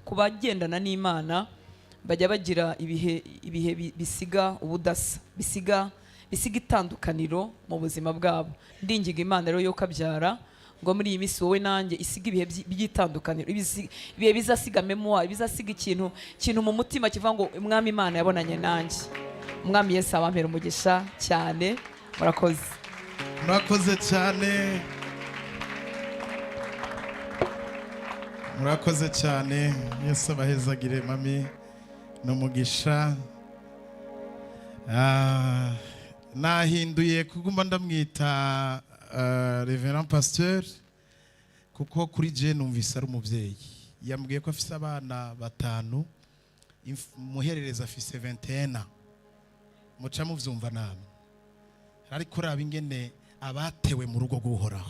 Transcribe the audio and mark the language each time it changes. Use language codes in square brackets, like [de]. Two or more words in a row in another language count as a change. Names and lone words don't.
[rn] ku bagendana n'Imana bajya bagira ibihe bisiga ubudasa bisiga itandukaniro mu buzima bwabo ndingiga Imana rero yo kabyara ngo muri iyi minsi wowe nanjye isiga ibihe by'itandukaniro ibihe bizasiga memoire bizasiga ikintu mu mutima kivuga ngo umwami Imana yabonanye nanjye umwami Yesu abampera umugisha cyane murakoze cyane murakoze cyane Yesu abahezagire mami n'umugisha nahinduye kuguma ndamwita Reverend Pasteur kuko kuri je numvise ari umubyeyi yambwiye ko afise abana 5 muherereza afise 21 muca muvyumva namwe ariko raba ingene abatewe mu rugo guhoraho